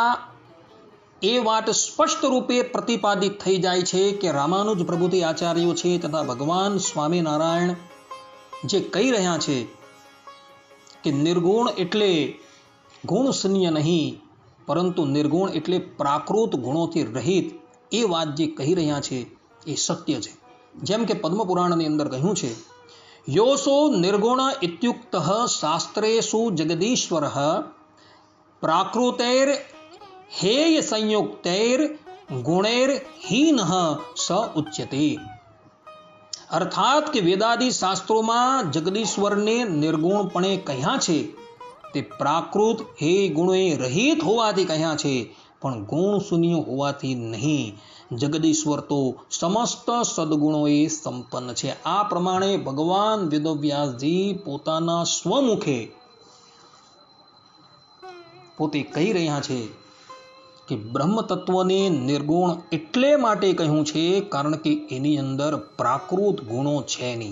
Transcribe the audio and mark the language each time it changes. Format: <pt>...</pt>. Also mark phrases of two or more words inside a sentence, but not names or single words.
<gu>એ વાત સ્પષ્ટ રૂપે પ્રતિપાદિત થઈ જાય છે કે રામાનુજ પ્રભુજી આચાર્યો છે તથા ભગવાન સ્વામિનારાયણ જે કહી રહ્યા છે કે નિર્ગુણ એટલે ગુણ શૂન્ય નહીં, પરંતુ નિર્ગુણ એટલે પ્રાકૃત ગુણોથી રહિત, એ વાત જે કહી રહ્યા છે એ સત્ય છે. જેમ કે પદ્મ પુરાણની અંદર કહ્યું છે,</gu> <sa>યોસો નિર્ગુણ ઇત્યુક્ત શાસ્ત્રેષુ જગદીશ્વરઃ પ્રાકૃતૈર हेय संयुक्तैर गुणैर हीनः स उच्यते.</sa> <gu>अर्थात કે વેદાદિ શાસ્ત્રોમાં જગદીશ્વરને નિર્ગુણપણે કહ્યા છે તે પ્રાકૃત હે ગુણોએ રહિત હોવાથી કહ્યા છે, પણ ગુણ શૂન્ય હોવાથી નહીં. જગદીશ્વર તો સમસ્ત સદગુણોએ સંપન્ન છે. આ પ્રમાણે ભગવાન વેદવ્યાસજી પોતાના સ્વમુખે પોતે કહી રહ્યા છે કે બ્રહ્મ તત્વને નિર્ગુણ એટલે માટે કહ્યું છે કારણ કે એની અંદર પ્રાકૃત ગુણો છે નહીં.</gu>